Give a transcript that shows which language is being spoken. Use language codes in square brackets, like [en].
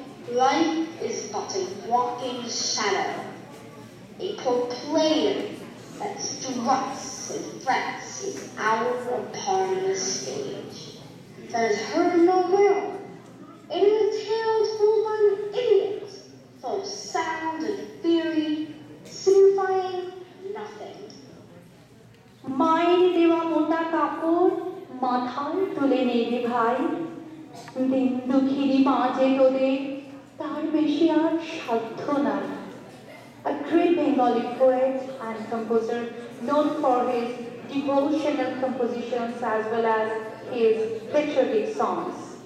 [en] Life is but a walking shadow, a poor player that struts and frets his hour upon the stage. That is heard no more. It is a tale told by an idiot, full of sound and theory, signifying nothing. [bn] মায়ের দেওয়া মোটা কাপড় মাথায় তুলে নেবে ভাই, দিন দুঃখিনী মা যে তোদের তার বেশি আর সাধ্য নাই। [en] A great Bengali poet and composer known for his devotional compositions as well as his patriotic songs.